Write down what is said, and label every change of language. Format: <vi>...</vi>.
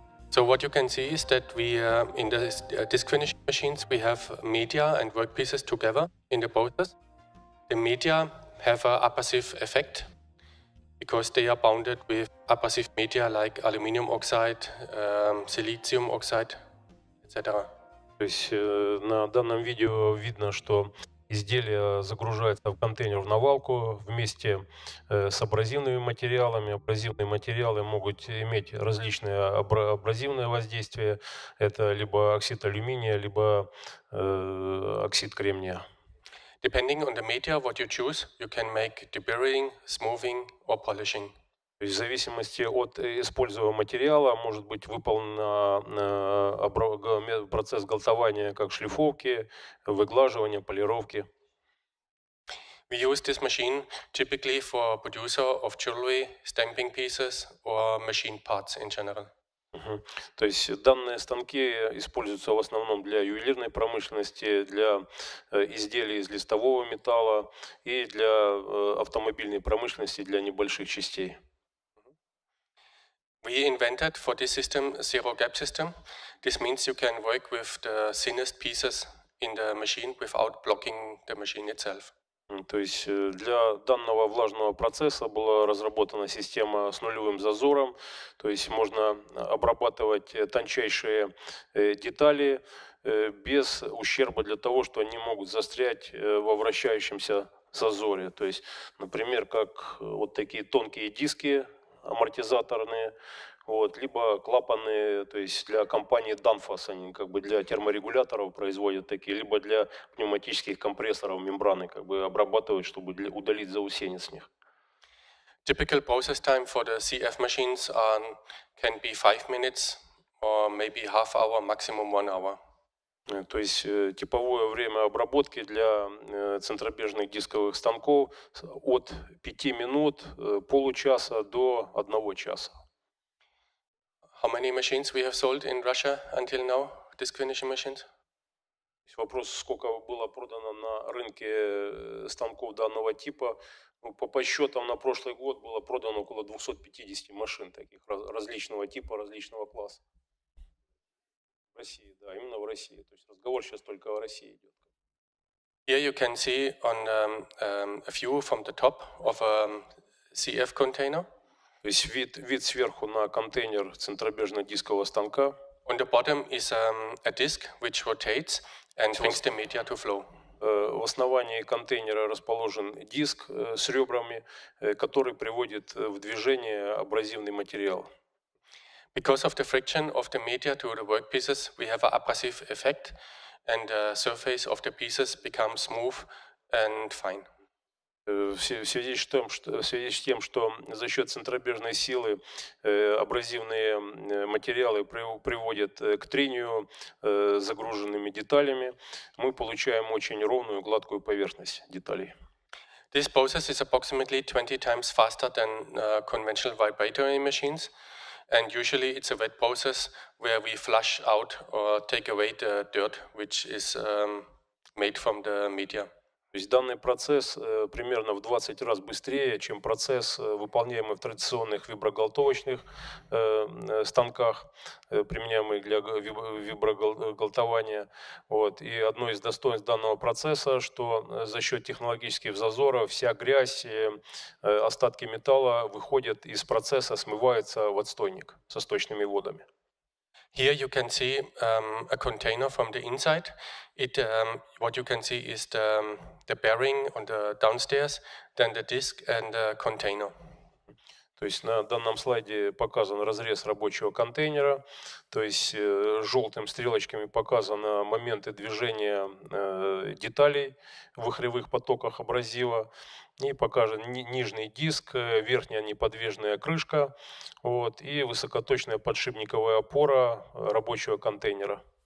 <en>So what you can see is that we, in the disc finishing machines, we have media and workpieces together in the process. The media have an abrasive effect because they are bounded with abrasive media like aluminum oxide, silicium oxide, etc.</en> <ru>То есть на данном видео видно, что изделие загружается в контейнер в навалку вместе с абразивными материалами. Абразивные материалы могут иметь различные абразивные воздействия. Это либо оксид алюминия, либо оксид кремния.</ru> <en>Depending on the media what you choose, you can make deburring, smoothing or polishing.</en> <ru>То есть в зависимости от используемого материала может быть выполнен процесс галтования как шлифовки, выглаживания, полировки.</ru> <en>We use this machine typically for producer of jewelry, stamping pieces or machine parts in general.</en> <ru>То есть данные станки используются в основном для ювелирной промышленности, для изделий из листового металла и для автомобильной промышленности, для небольших частей.</ru> <en>We invented for this system zero gap system. This means you can work with the thinnest pieces in the machine without blocking the machine itself.</en> <ru>То есть для данного влажного процесса была разработана система с нулевым зазором, то есть можно обрабатывать тончайшие детали без ущерба для того, что они могут застрять во вращающемся зазоре. То есть, например, как вот такие тонкие диски амортизаторные, вот, либо клапаны, то есть для компании Danfoss, они как бы для терморегуляторов производят такие, либо для пневматических компрессоров мембраны как бы обрабатывают, чтобы удалить заусенец с них.</ru> <en>Typical process time for the CF machines can be 5 minutes or maybe half hour, maximum 1 hour.</en> <ru>То есть типовое время обработки для центробежных дисковых станков от 5 минут, получаса до 1 часа.</ru> <en>How many machines we have sold in Russia until now, disc finishing machines?</en> <ru>Вопрос, сколько было продано на рынке станков данного типа. По подсчетам на прошлый год было продано около 250 машин таких различного типа, различного класса. В России, да, именно в России. То есть разговор сейчас только о России идет.</ru> <en>Here you can see on a view from the top of a CF container.</en> <ru>То есть вид сверху на контейнер центробежно-дискового станка.</ru> <en>On the bottom is a disc which rotates and brings the media to flow.</en> <ru>В основании контейнера расположен диск с ребрами, который приводит в движение абразивный материал.</ru> <en>Because of the friction of the media to the workpieces, we have an abrasive effect, and the surface of the pieces becomes smooth and fine.</en> <ru>В связи с тем, что за счет центробежной силы абразивные материалы приводят к трению загруженными деталями, мы получаем очень ровную гладкую поверхность деталей.</ru> <en>This process is approximately 20 times faster than conventional vibratory machines, and usually it's a wet process where we flush out or take away the dirt which is made from the media.</en> <ru>То есть данный процесс примерно в 20 раз быстрее, чем процесс, выполняемый в традиционных виброгалтовочных станках, применяемых для виброгалтования. Вот. И одно из достоинств данного процесса, что за счет технологических зазоров вся грязь, остатки металла выходят из процесса, смываются в отстойник со сточными водами.</ru> <en>Here you can see a container from the inside. What you can see is the bearing on the downstairs, then the disc and the container.</en> <ru>То есть на данном слайде показан разрез рабочего контейнера, то есть желтым стрелочками показаны моменты движения деталей в вихревых потоках абразива. И покажен нижний диск, верхняя неподвижная крышка, вот, и высокоточная подшипниковая опора рабочего контейнера.</ru>